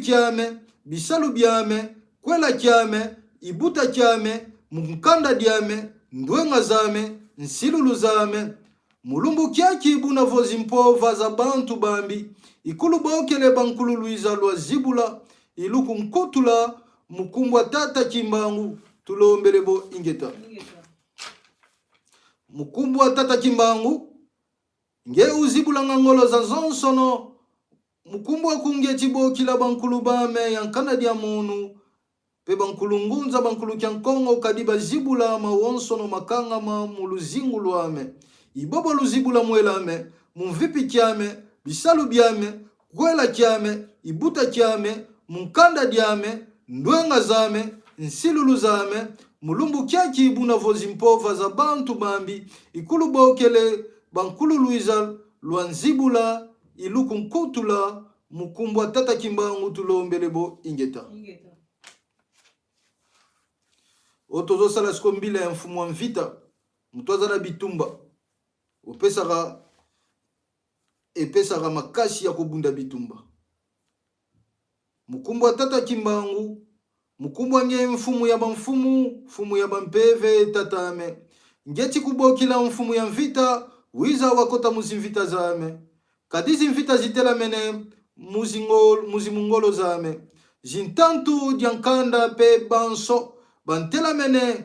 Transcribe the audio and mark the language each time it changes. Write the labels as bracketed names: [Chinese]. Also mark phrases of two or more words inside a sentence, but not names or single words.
[Kongo] kyame bisalu byame kwela kyame ibuta kyame mukanda dyame ndwenga zame nsilulu zame mulumbu kyaki bunavo zimpova za bantu bambi ikulu bokele bankulu Luiza lwa zibula iluku nkutula mukumbwa tata Kimbangu tulombelebo ingeta. Mukumbwa tata Kimbangu nge uzibula ngangolo za zonsono mukumbwa kunge chibokila bankulu bame yankana dia munu pe bankulu ngunza bankulu kyankongo kadiba zibula mawonsono makanga ma muluzingu lwame ibobo luzibula mwelame mumvipi kyame bisalu byame kwela kyame ibuta kyame munkanda diame ndwenga zame nsilulu zame mulumbu kyaki ibuna vozi mpova za bantu bambi ikulu bokele bankulu Luiza lwanzibula iluku nkutula mukumbwa tata Kimbangu tulombelebo ingeta. [Lingala] Otozo sala siko mbila ya mfumu wa mvita mutwaza na bitumba epesaka makasi ya kubunda bitumba. [Kongo] Mukumbwa tata Kimbangu mukumbwa nge mfumu ya bamfumu mfumu ya bampeve tatame ngeti kubokila mfumu ya mvita wiza wakota muzimvita zame kadizi mvita zitela mene muzimungolo zame jintantu diankanda pe banso bantela mene